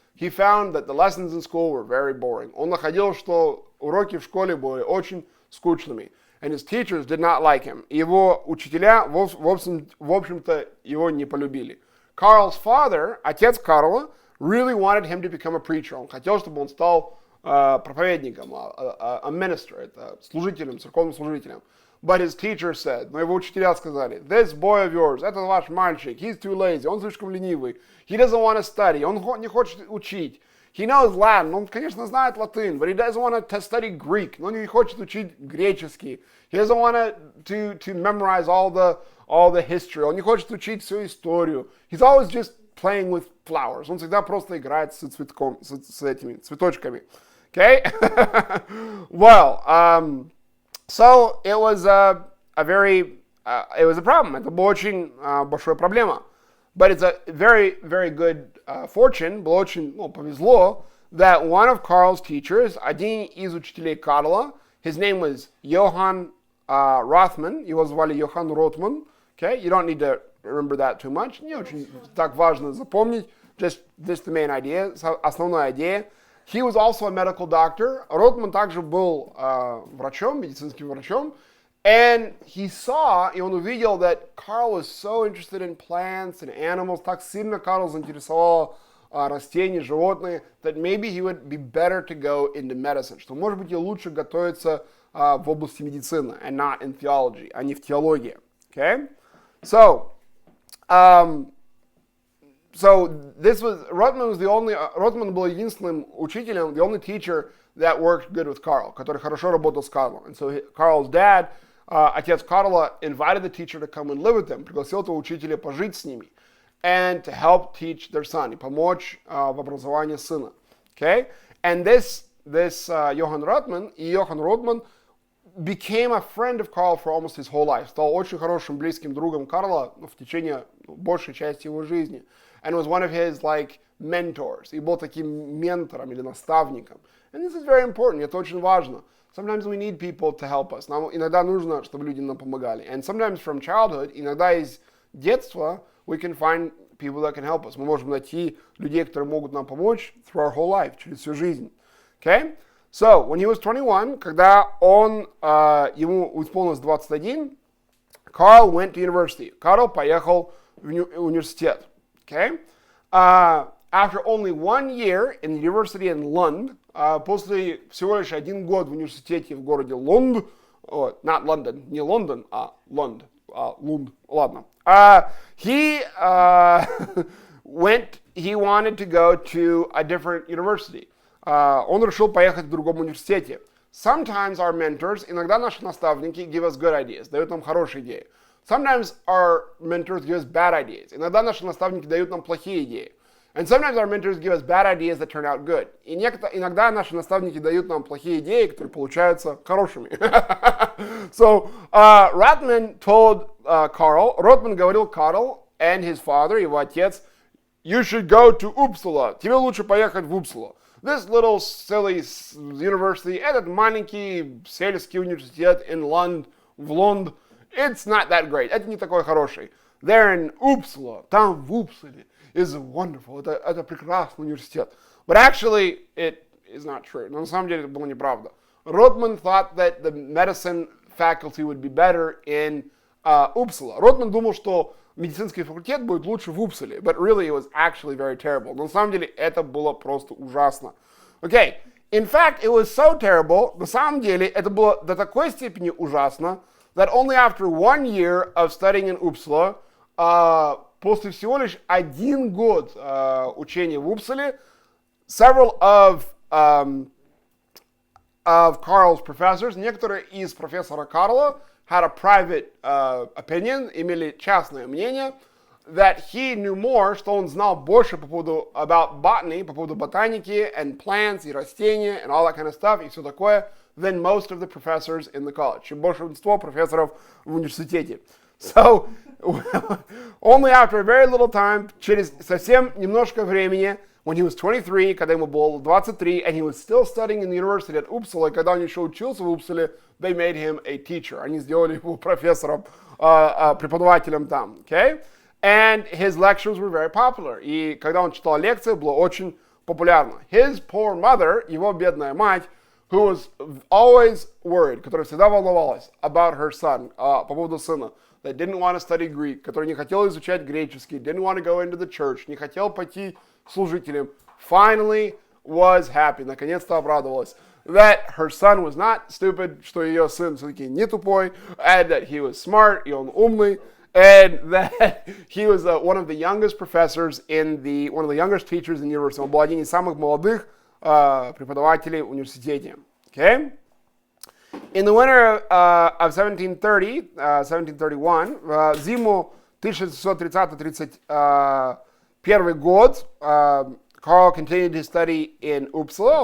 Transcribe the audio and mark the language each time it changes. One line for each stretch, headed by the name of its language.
English: He found that the lessons in school were very boring.
Russian: Он находил, что уроки в школе были очень скучными.
English: And his teachers did not like him.
Russian: Его учителя, в общем-то, его не полюбили.
English: Carl's father,
Russian: отец Карла,
English: really wanted him to become a preacher.
Russian: Он хотел, чтобы он стал проповедником,
English: a minister,
Russian: это служителем, церковным служителем.
English: But his teacher said,
Russian: но его учителя сказали,
English: this boy of yours,
Russian: это ваш мальчик,
English: he's too lazy,
Russian: он слишком ленивый.
English: He doesn't want to study,
Russian: он не хочет учить.
English: He knows Latin,
Russian: он, конечно, знает латынь,
English: but he doesn't want to study Greek,
Russian: но он не хочет учить греческий.
English: He doesn't want to memorize all the history,
Russian: он не хочет учить всю историю.
English: He's always just playing with flowers.
Russian: Он всегда просто играет с этими цветочками.
English: Okay? Well, so it was a problem.
Russian: Это была очень большая проблема.
English: But it's a very, very good fortune,
Russian: было очень, повезло,
English: that one of Carl's teachers,
Russian: один из учителей Карла,
English: his name was Johann Rothman,
Russian: его звали Йохан Ротман,
English: okay? You don't need to remember that too much,
Russian: не очень так важно запомнить,
English: just the main idea,
Russian: основная идея.
English: He was also a medical doctor,
Russian: Ротман также был врачом, медицинским врачом,
English: and he saw,
Russian: и он увидел,
English: that Carl was so interested in plants and animals,
Russian: так сильно Карл заинтересовал растения, животные,
English: that maybe he would be better to go into medicine,
Russian: что, может быть, ей лучше готовиться в области медицины,
English: and not in theology,
Russian: а не в теологии.
English: Okay? So this was,
Russian: Rotman был единственным учителем,
English: the only teacher that worked good with Carl,
Russian: который хорошо работал с Карлом.
English: And so Carl's dad,
Russian: отец Карла,
English: invited the teacher to come and live with them,
Russian: пригласил этого учителя пожить с ними,
English: and to help teach their son,
Russian: и помочь в образовании сына.
English: Okay? And this Johann Rotman became a friend of Carl for almost his whole life.
Russian: Стал очень хорошим, близким другом Карла в течение большей части его жизни.
English: And was one of his mentors.
Russian: И был таким ментором или наставником.
English: And this is very important.
Russian: Это очень важно.
English: Sometimes we need people to help us.
Russian: Нам иногда нужно, чтобы люди нам помогали.
English: And sometimes from childhood,
Russian: иногда из детства,
English: we can find people that can help us.
Russian: Мы можем найти людей, которые могут нам помочь
English: through our whole life,
Russian: через всю жизнь.
English: Okay? So, when he was 21,
Russian: когда ему исполнилось 21,
English: Carl went to university.
Russian: Карл поехал в университет.
English: Okay? After only 1 year in the university in Lund,
Russian: после всего лишь 1 год в университете в городе Лунд,
English: not London,
Russian: не Лондон, а Лунд, Лунд, ладно.
English: He wanted to go to a different university.
Russian: Он решил поехать в другом университете.
English: Sometimes our mentors,
Russian: иногда наши наставники,
English: give us good ideas,
Russian: дают нам хорошие идеи.
English: Sometimes our mentors give us bad ideas.
Russian: Иногда наши наставники дают нам плохие идеи.
English: And sometimes our mentors give us bad ideas that turn out good.
Russian: И иногда наши наставники дают нам плохие идеи, которые получаются хорошими.
English: So, Rotman told Carl,
Russian: Rotman говорил Карл
English: and his father,
Russian: его отец,
English: you should go to Uppsala.
Russian: Тебе лучше поехать в Uppsala.
English: This little silly university,
Russian: этот маленький сельский университет
English: in Lund,
Russian: в Лунд,
English: it's not that great.
Russian: Это не такой хороший.
English: There in Uppsala,
Russian: там в Упсале,
English: is wonderful.
Russian: Это прекрасный университет.
English: But actually, it is not true.
Russian: Но на самом деле это было неправда.
English: Rotman thought that the medicine faculty would be better in Uppsala.
Russian: Rotman думал, что медицинский факультет будет лучше в Упсале.
English: But really, it was actually very terrible.
Russian: Но на самом деле это было просто ужасно.
English: Okay. In fact, it was so terrible.
Russian: На самом деле это было до такой степени ужасно,
English: that only after 1 year of studying in Uppsala,
Russian: после всего лишь 1 год учения в Упсале,
English: several of Carl's professors,
Russian: некоторые из профессора Карла,
English: had a private opinion,
Russian: имели частное мнение,
English: that he knew more,
Russian: что он знал больше по поводу
English: about botany,
Russian: по поводу ботаники,
English: and plants,
Russian: и растения,
English: and all that kind of stuff,
Russian: и все такое,
English: than most of the professors in the college,
Russian: чем большинство профессоров в университете.
English: So, only after a very little time,
Russian: через совсем немножко времени,
English: when he was 23,
Russian: когда ему было 23,
English: and he was still studying in the university at Uppsala,
Russian: и когда он еще учился в Упсале,
English: they made him a teacher.
Russian: Они сделали его профессором, преподавателем там.
English: Okay? And his lectures were very popular.
Russian: И когда он читал лекции, было очень популярно.
English: His poor mother,
Russian: его бедная мать,
English: who was always worried,
Russian: которая всегда волновалась
English: about her son,
Russian: по поводу сына,
English: that didn't want to study Greek,
Russian: который не хотел изучать греческий,
English: didn't want to go into the church,
Russian: не хотел пойти служителем,
English: finally was happy,
Russian: наконец-то обрадовалась,
English: that her son was not stupid,
Russian: что ее сын все-таки не тупой,
English: and that he was smart,
Russian: и он умный,
English: and that he was one of the youngest professors one of the youngest teachers in the university.
Russian: Он был один из самых молодых преподавателей в университете.
English: Okay? In the winter of 1731,
Russian: в зиму 1630-31 год,
English: Carl continued his study in Uppsala.